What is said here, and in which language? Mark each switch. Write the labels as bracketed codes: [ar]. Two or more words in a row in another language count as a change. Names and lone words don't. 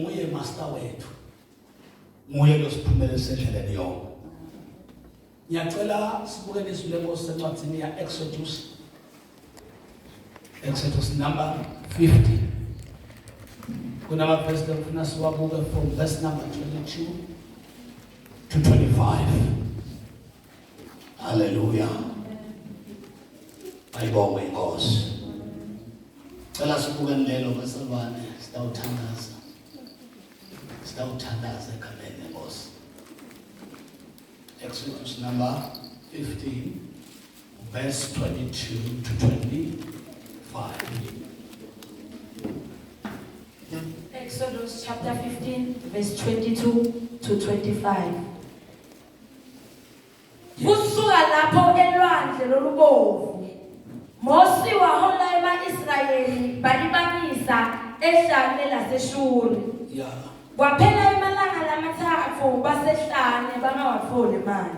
[ss] Nguye master wethu. Nguye losiphumelele endleleni yonke. Ngiyacela sibuke izwi leNkosi encwadini ya Exodus number 50. [en] Kuna verse [ss] ngifuna siwabuke [en] from verse number 22 to 25. [ss] Hallelujah. Ayibonge Inkosi. Cela sibuke lelo basalwane sitawuthandaza. Sitawuthandaza egameni leNkosi. [en] Exodus number 15 verse 22 to 25. Exodus chapter 15 verse 22 to 25. [ss] Kusuka lapho elwandle lolubovu Mose wahola ema-Israyeli balibamisa ehlane laseShuri. Kwaphela imalanga lamathathu basehlane bangawatholi manje.